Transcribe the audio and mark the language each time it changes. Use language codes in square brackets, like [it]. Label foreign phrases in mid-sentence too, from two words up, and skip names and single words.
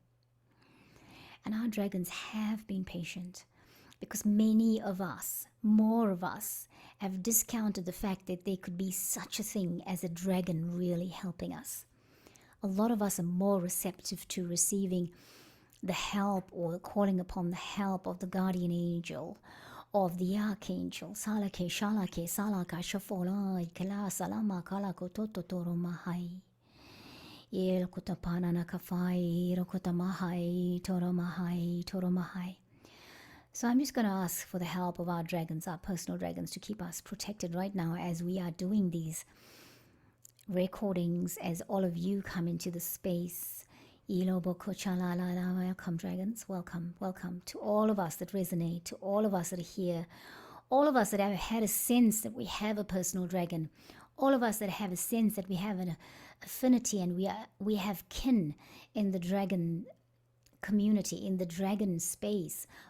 [en] And our dragons have been patient because many of us, more of us, have discounted the fact that there could be such a thing as a dragon really helping us. A lot of us are more receptive to receiving the help or calling upon the help of the guardian angel, of the archangel. Salake, shalake, salaka, shafolai, kala, salama, kala, kototoro mahai. Il kutapana nakafai, rokota mahai, toro mahai, toro mahai. So I'm just going to ask for the help of our dragons, our personal dragons, to keep us protected right now as we are doing these recordings, as all of you come into the space. Welcome, dragons. Welcome, welcome to all of us that resonate, to all of us that are here, all of us that have had a sense that we have a personal dragon, all of us that have a sense that we have an affinity and we have kin in the dragon community, in the dragon space.